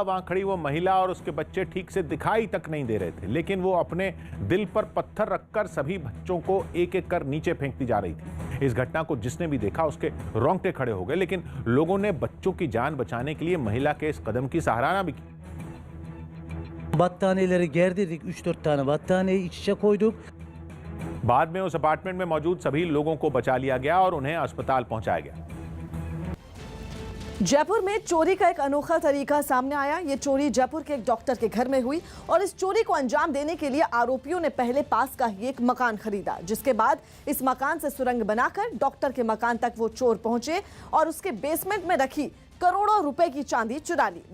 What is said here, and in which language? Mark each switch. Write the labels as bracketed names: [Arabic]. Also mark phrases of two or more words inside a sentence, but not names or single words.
[Hindi] वहां खड़ी वो महिला और उसके बच्चे ठीक से दिखाई तक नहीं दे रहे थे, लेकिन वो अपने दिल पर पत्थर रखकर सभी बच्चों को एक एक कर नीचे फेंकती जा रही थी। इस घटना को जिसने भी देखा उसके रोंगटे खड़े हो गए, लेकिन लोगों ने बच्चों की जान बचाने के लिए महिला के इस कदम की सराहना भी की। [Turkish] Battaniyeleri gerdirdik, 3-4 tane battaniyeyi iç içe koyduk. [Hindi] बाद में उस अपार्टमेंट में मौजूद सभी लोगों को बचा लिया गया और उन्हें अस्पताल पहुंचाया गया। जयपुर में चोरी का एक अनोखा तरीका सामने आया। ये चोरी जयपुर के एक डॉक्टर के घर में हुई और इस चोरी को अंजाम देने के लिए आरोपियों ने पहले पास का ही एक मकान खरीदा, जिसके बाद इस मकान से सुरंग बनाकर डॉक्टर के मकान तक वो चोर पहुंचे और उसके बेसमेंट में रखी करोड़ों रुपए की चांदी चुरा ली।